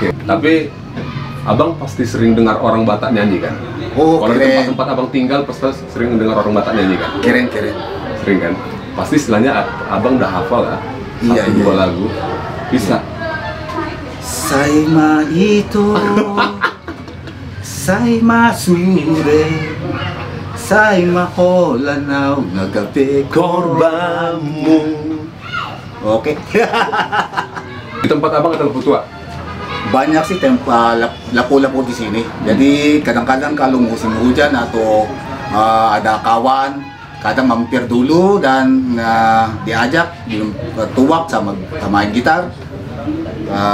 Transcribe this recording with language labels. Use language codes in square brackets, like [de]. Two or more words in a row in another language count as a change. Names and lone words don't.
[id] Tapi abang pasti sering dengar orang Batak nyanyi kan? Kalau di tempat-tempat abang tinggal pasti sering dengar orang Batak nyanyi kan? Keren. Sering kan? Pasti istilahnya abang udah hafal lah. Satu dua lagu. Bisa? [bbc] Saima itu Saima sure Saima holanau ngagape korbamu. [id] Oke. Di tempat abang ada lampu tua? Banyak sih lapu-lapu di sini. Jadi kadang-kadang kalau musim hujan atau ada kawan, kadang mampir dulu dan diajak tuak sama main gitar.